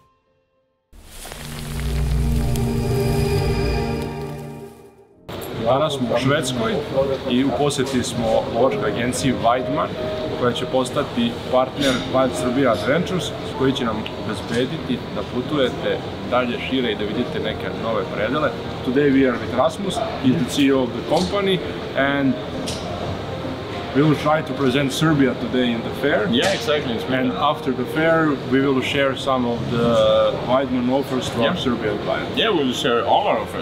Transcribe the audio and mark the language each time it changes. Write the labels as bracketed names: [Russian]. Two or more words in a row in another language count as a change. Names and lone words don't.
[Serbian] Danas smo u Švedskoj i u posjeti smo lovačkoj agenciji Weidmann, koja će postati partner Wild Serbia Adventures, koji će nam obezbediti da putujete dalje, šire i da vidite neke nove predele. [English] Today we are with Rasmus, he's the CEO of the company, and we will try to present Serbia today in the fair. Yeah, exactly. And after the fair, we will share some of the Weidmann offers to our Serbian clients. Yeah, we will share all our offers.